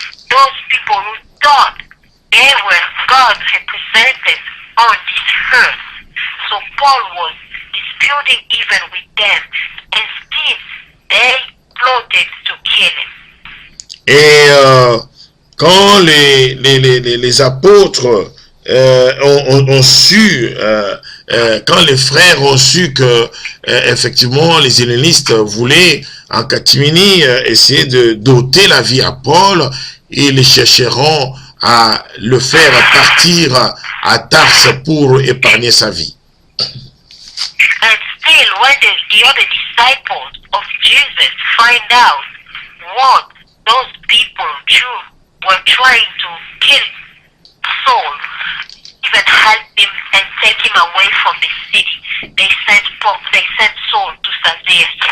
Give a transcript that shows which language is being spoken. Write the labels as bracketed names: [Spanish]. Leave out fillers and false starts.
[English] Those people who thought they were God's representatives on this earth. So Paul was disputing even with them, and still they plotted to kill him. [French] Et quand les apôtres ont su, quand les frères ont su que effectivement les hellénistes voulaient en catimini essayer de doter la vie à Paul, ils chercheront à le faire partir à Tarse pour épargner sa vie. [English] And still, when the other disciples of Jesus find out what those people, Jews, were trying to kill Saul, even help him and take him away from the city, they sent Saul to Caesarea.